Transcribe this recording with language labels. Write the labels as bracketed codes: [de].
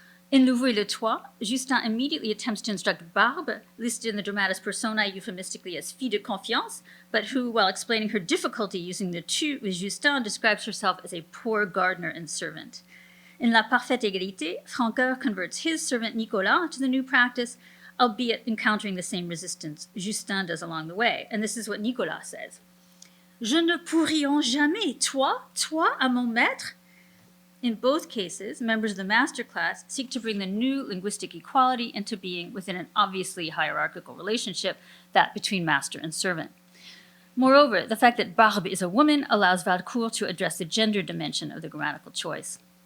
[en] In Le Vous et le Toi, Justin immediately attempts to instruct Barbe, listed in the dramatis personae euphemistically as fille de confiance, but who, while explaining her difficulty using the tu with Justin, describes herself as a poor gardener and servant. In La Parfaite Égalité, Francoeur converts his servant Nicolas to the new practice, albeit encountering the same resistance Justin does along the way. And this is what Nicolas says. [fr] Je ne pourrions jamais, toi à mon maître. [en] In both cases, members of the master class seek to bring the new linguistic equality into being within an obviously hierarchical relationship, that between master and servant. Moreover, the fact that Barbe is a woman allows Valcourt to address the gender dimension of the grammatical choice.